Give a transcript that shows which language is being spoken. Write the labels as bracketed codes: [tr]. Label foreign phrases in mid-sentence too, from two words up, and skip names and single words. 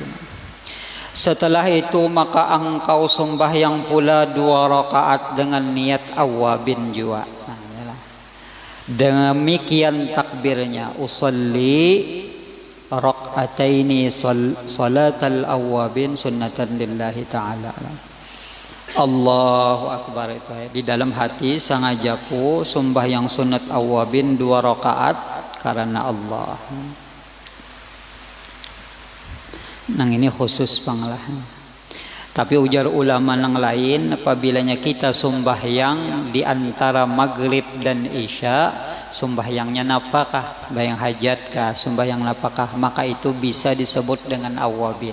[bjn] Setelah itu maka engkau sembahyang pula 2 rakaat dengan niat awabin jua. Demikian takbirnya, [ar] أصلي ركعتين صلاة الأوابين سنة لله تعالى. الله أكبر. [bjn] Itu di dalam hati sangajaku sembahyang sunat awabin 2 rakaat karena Allah. Nang ini khusus panglahan. Tapi ujar ulama nang lain, apabila kita sembahyang di antara maghrib dan isya, sembahyangnya napakah, bayang hajat kah, sembahyang napakah, maka itu bisa disebut dengan awabin.